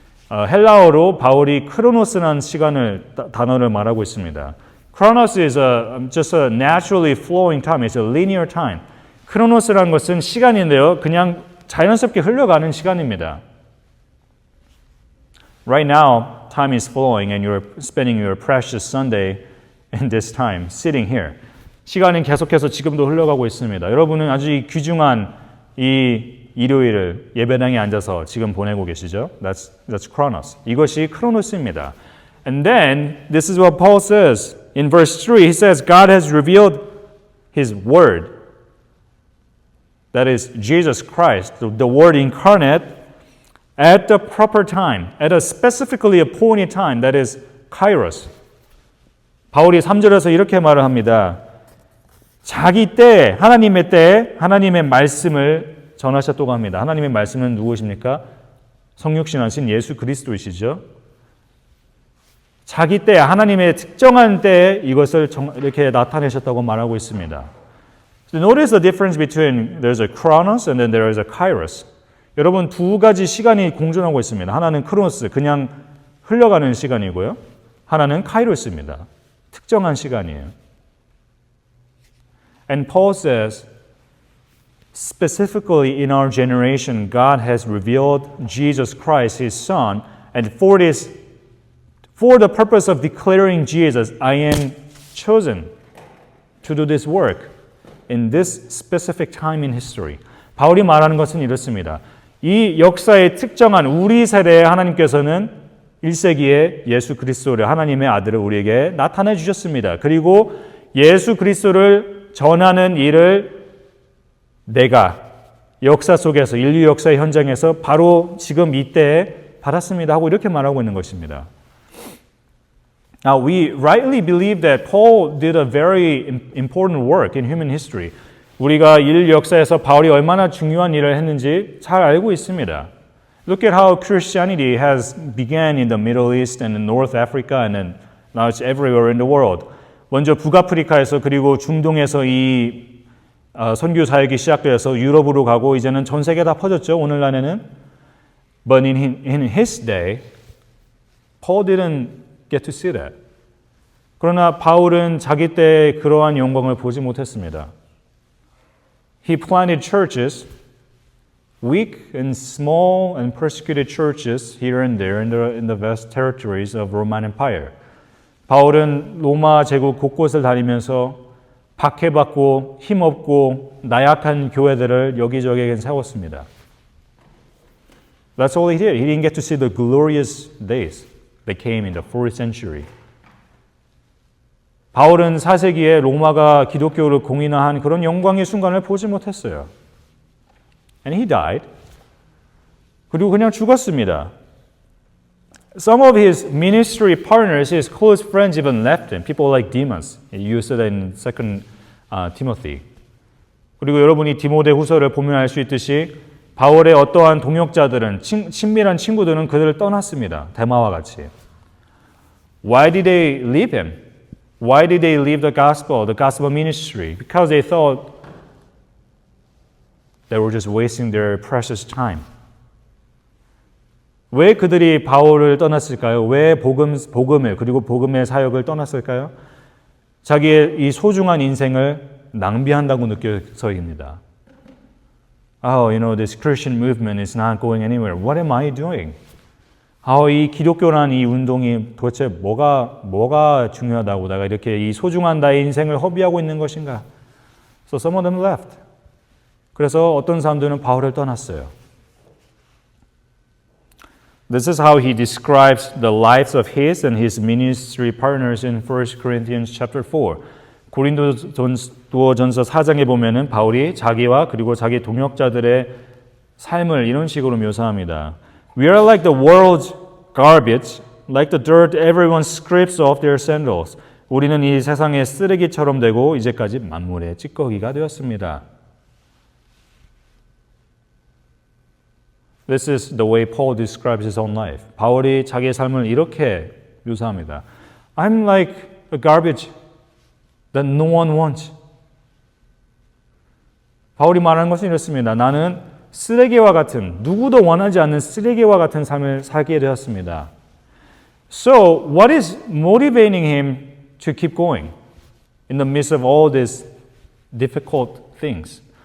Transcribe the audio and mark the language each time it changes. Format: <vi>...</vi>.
<ko>헬라어로 바울이 크로노스라는 단어를 말하고 있습니다.</ko> <en>Chronos is just a naturally flowing time. It's a linear time.</en> <ko>크로노스라는 것은 시간인데요. 그냥 자연스럽게 흘러가는 시간입니다.</ko> <en>Right now, time is flowing and you're spending your precious Sunday in this time, sitting here.</en> <ko>시간은 계속해서 지금도 흘러가고 있습니다. 여러분은 아주 귀중한 이 일요일을 예배당에 앉아서 지금 보내고 계시죠?</ko> <en>That's chronos.</en> <ko>이것이 크로노스입니다.</ko> <en>And then, this is what Paul says. In verse 3, he says, God has revealed His Word. That is, Jesus Christ, the Word incarnate, at the proper time, at a specifically appointed time, that is, kairos.</en> <ko>바울이 3절에서 이렇게 말을 합니다. 자기 때, 하나님의 때, 하나님의 말씀을 전하셨다고 합니다. 하나님의 말씀은 누구십니까? 성육신하신 예수 그리스도이시죠. 자기 때, 하나님의 특정한 때에 이것을 이렇게 나타내셨다고 말하고 있습니다.</ko> <en>So notice the difference between there's a chronos and then there is a kairos.</en> <ko>여러분 두 가지 시간이 공존하고 있습니다. 하나는 크로노스, 그냥 흘러가는 시간이고요. 하나는 카이로스입니다. 특정한 시간이에요.</ko> <en>And Paul says, specifically in our generation, God has revealed Jesus Christ, His Son, and for the purpose of declaring Jesus, I am chosen to do this work in this specific time in history.</en> <ko>바울이 말하는 것은 이렇습니다. 이 역사의 특정한 우리 세대에 하나님께서는 1세기에 예수 그리스도를 하나님의 아들을 우리에게 나타내 주셨습니다. 그리고 예수 그리스도를 전하는 일을 내가 역사 속에서 인류 역사의 현장에서 바로 지금 이때에 받았습니다 하고 이렇게 말하고 있는 것입니다.</ko> <en>Now we rightly believe that Paul did a very important work in human history.</en> <ko>우리가 인류 역사에서 바울이 얼마나 중요한 일을 했는지 잘 알고 있습니다.</ko> <en>Look at how Christianity has began in the Middle East and in North Africa and then now it's everywhere in the world.</en> <ko>먼저 북아프리카에서 그리고 중동에서 이 선교 사역이 시작되어서 유럽으로 가고 이제는 전 세계 다 퍼졌죠. 오늘날에는.</ko> <en>But in his day, Paul didn't get to see that.</en> <ko>그러나 바울은 자기 때의 그러한 영광을 보지 못했습니다.</ko> <en>He planted churches, weak and small and persecuted churches here and there in the vast territories of Roman Empire.</en> <ko>바울은 로마 제국 곳곳을 다니면서 박해받고 힘없고 나약한 교회들을 여기저기 세웠습니다.</ko> <en>That's all he did. He didn't get to see the glorious days that came in the 4th century.</en> <ko>바울은 4세기에 로마가 기독교를 공인화한 그런 영광의 순간을 보지 못했어요.</ko> <en>And he died.</en> <ko>그리고 그냥 죽었습니다.</ko> <en>Some of his ministry partners, his close friends even left him. People like Demas. You saw that in 2 Timothy.</en> <ko>그리고 여러분이 디모데 후서를 보면 알 수 있듯이 바울의 어떠한 동역자들은 친밀한 친구들은 그들을 떠났습니다. 데마와 같이.</ko> <en>Why did they leave him? Why did they leave the gospel ministry? Because they thought they were just wasting their precious time.</en> <ko>왜 그들이 바울을 떠났을까요? 왜 복음을 그리고 복음의 사역을 떠났을까요? 자기의 이 소중한 인생을 낭비한다고 느껴서입니다.</ko> <en>Oh, this Christian movement is not going anywhere. What am I doing?</en> <ko>이 기독교라는 이 운동이 도대체 뭐가 중요하다고 내가 이렇게 이 소중한 나의 인생을 허비하고 있는 것인가?</ko> <en>So some of them left.</en> <ko>그래서 어떤 사람들은 바울을 떠났어요.</ko> <en>This is how he describes the lives of his and his ministry partners in 1 Corinthians chapter 4.</en> <ko>고린도전서 4장에 보면은 바울이 자기와 그리고 자기 동역자들의 삶을 이런 식으로 묘사합니다.</ko> <en>We are like the world's garbage, like the dirt everyone scrapes off their sandals.</en> <ko>우리는 이 세상의 쓰레기처럼 되고 이제까지 만물의 찌꺼기가 되었습니다.</ko> <en>This is the way Paul describes his own life.</en> <ko>바울이 자기의 삶을 이렇게 묘사합니다.</ko> <en>I'm like a garbage that no one wants.</en> <ko>바울이 말하는 것은 이렇습니다. 나는 쓰레기와 같은, 누구도 원하지 않는 쓰레기와 같은 삶을 살게 되었습니다.</ko> <en>So, what is motivating him to keep going in the midst of all these difficult things?</en>